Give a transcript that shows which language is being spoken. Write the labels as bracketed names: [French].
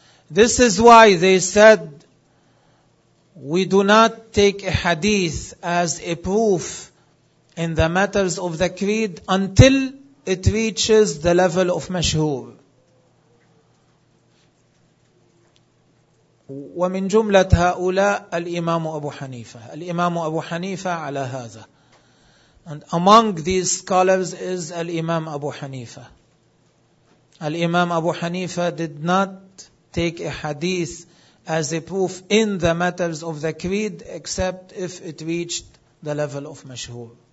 [English] This is why they said, we do not take a hadith as a proof in the matters of the creed until it reaches the level of mashhur. [Arabic] ومن جملة هؤلاء الإمام أبو حنيفة. الإمام أبو حنيفة على هذا. [English] And among these scholars is الإمام أبو حنيفة. الإمام أبو حنيفة did not take a hadith as a proof in the matters of the creed except if it reached the level of مشهور.